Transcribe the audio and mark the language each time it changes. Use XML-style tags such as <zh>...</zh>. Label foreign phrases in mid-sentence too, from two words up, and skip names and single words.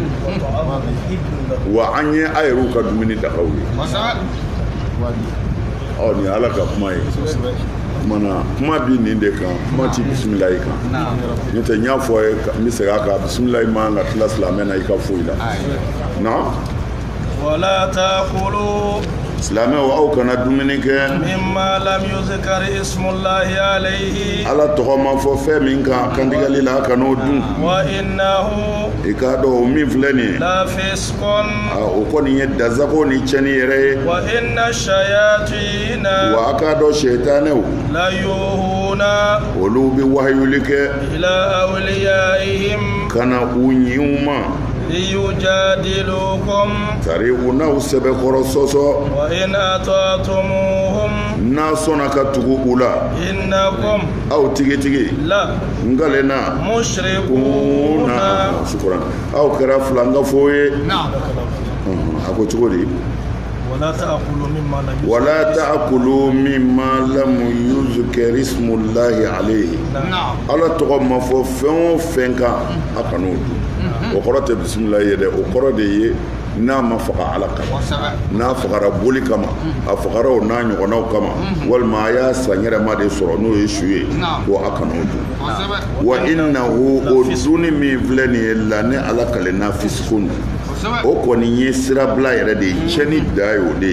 <bm>wa an ye a yɛrɛw ka dumuni daga aw ye nin ye ala ka kuma ye mana kuma bi nin de kan kuma ti bisimilayi kan n'o tɛ n y'a fɔ ye n bɛ segin a kan bisimilayi man ka tila silamɛ na i ka foyi la na</bm> <ar>ولا تأكلوا</ar> <bm>silamɛw aw kana dumuni kɛ</bm> <ar>مما لم يذكر اسم الله عليه</ar> <bm>ala tɔgɔ ma fɔ fɛn min kan kantigɛli la a kan'o dun</bm> <ar>وإنه</ar> <bm>i k'a dɔn o min filɛ nin ye</bm> <ar>لفسق</ar> <bm>o kɔni ye dazago ni cɛni yɛrɛ ye</bm> <ar>وإن الشياطين</ar> <bm>wa a k'a dɔn sɛtanɛw</bm> <ar>ليوحون</ar> <bm>olu bi wahayuli kɛ</bm> <ar>إلى أوليائهم</ar> <bm>kana u ɲinw ma</bm> <ar>liyujadilukum</ar> <bm>sari u n'aw sɛbɛkɔrɔ sɔsɔ</bm> <ar>وإن أطعتموهم</ar> <bm>n'a sɔnna ka tugu u la</bm> <ar>innakum</ar> <bm>aw tigitigi</bm> <ar>la ngalena mushrikuna</ar> <bm>shukran aw kɛra filangafo ye a ko cogo di</bm> <ar>ولا تأكلوا مما لم يذكر اسم الله عليه</ar> <bm>ala tɔgɔ ma fɔ fɛn o fɛn kan a kan'o dun o kɔrɔ tɛ bisimilahi ye dɛ o kɔrɔ de ye n'a ma faga ala kama n'a fagara boli kama a fagara o n'a ɲɔgɔnnaw kama walima a y'a san yɛrɛma de sɔrɔ n'o ye su ye ko a kan'o dun</bm> <ar>وإنه</ar> <bm>o dunni min filɛ nin ye la ne ala kalenna fisikun o kɔni ye sirabila yɛrɛ de ye cɛni da ye o de ye</bm>